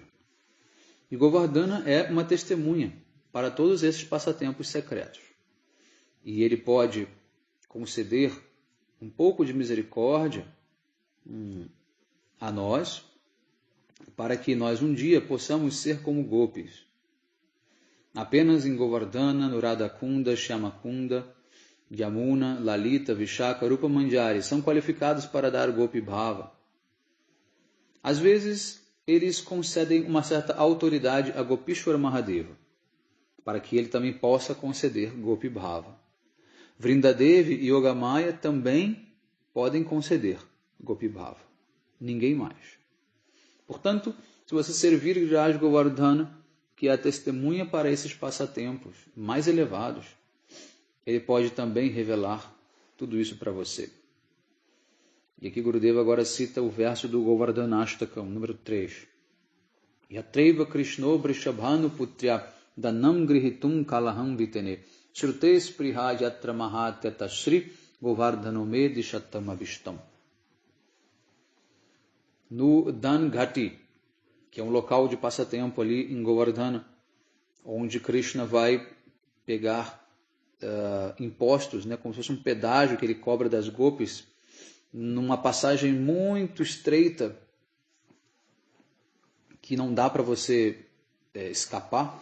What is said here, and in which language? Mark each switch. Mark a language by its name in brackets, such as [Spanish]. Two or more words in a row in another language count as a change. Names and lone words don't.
[Portuguese] E Govardhana é uma testemunha para todos esses passatempos secretos. E ele pode conceder um pouco de misericórdia a nós, para que nós um dia possamos ser como gopis. Apenas em Govardhana, Nuradakunda, Shyamakunda, Yamuna, Lalita, Vishaka, Rupa Manjari são qualificados para dar [Sanskrit] Gopi Bhava. [Portuguese] Às vezes, eles concedem uma certa autoridade a Gopishwara Mahadeva, para que ele também possa conceder [Sanskrit] Gopi Bhava. [Portuguese] Vrindadevi e Yogamaya também podem conceder [Sanskrit] Gopi Bhava. [Portuguese] Ninguém mais. Portanto, se você servir Giriraj Govardhana, que é a testemunha para esses passatempos mais elevados, ele pode também revelar tudo isso para você. E aqui Gurudeva agora cita o verso do Govardhanashtakam, número 3. [Sanskrit] Yatraiva Krishno Vrishabhanu Putrya Danam Grihitum Kalaham Vitene Shrutes Priha Yatra Mahatyata Shri Govardhanome Dishatam Avistam. [Portuguese] No Dan Ghati, que é um local de passatempo ali em Govardhana, onde Krishna vai pegar impostos, né, como se fosse um pedágio que ele cobra das gopis, numa passagem muito estreita, que não dá para você escapar.